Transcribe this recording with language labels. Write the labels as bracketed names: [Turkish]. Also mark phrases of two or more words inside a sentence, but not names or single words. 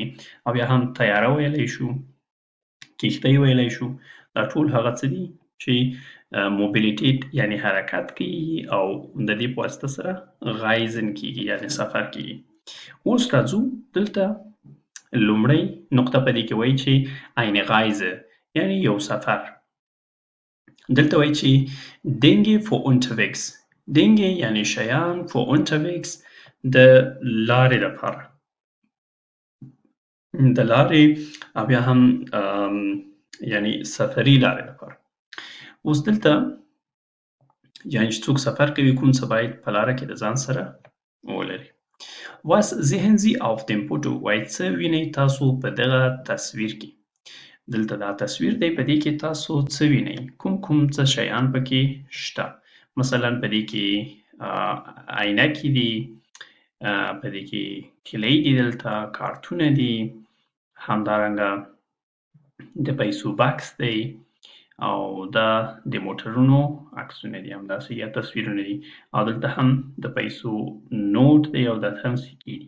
[Pashto] او یا هم طیاره ویلی شو، کښتۍ ویلی شو، دا ټول هغه څه دي چې موبیلیټیټ یعنی حرکت کیږي او د دې په واسطه سره غایزن کیږي یعنی سفر کیږي. اوس راځو دلته لومړی نقطه په دې کې وایي چې [German] eine Reise [Pashto] یعنی یو سفر. دلته وایي چې [German] Dinge für unterwegs. [Pashto] Dinge یعنی شیان [German] für unterwegs [Pashto] د لارې لپاره، د لارې او بیا هم یعنی سفري لارې لپاره. اوس دلته یعنی چې څوک سفر کوي کوم څه باید په لاره کې د ځان سره ولري. [German] Was sehen Sie auf dem Foto؟ [Pashto] وایي څه وینئ تاسو په دغه تصویر کې؟ دلته دا تصویر دی، په دې کې تاسو څه وینئ؟ کوم څه شیان پکې شته؟ مثلا په دې کې عینکې دي، په دې کې کیلۍ دي، دلته کارتونه دي، همدارنګه د پیسو بکس دی او دا د موټرونو عکسونه دي، همداسې یا تصویرونه دي، او دلته هم د پیسو نوټ دی او دا هم سکې دي.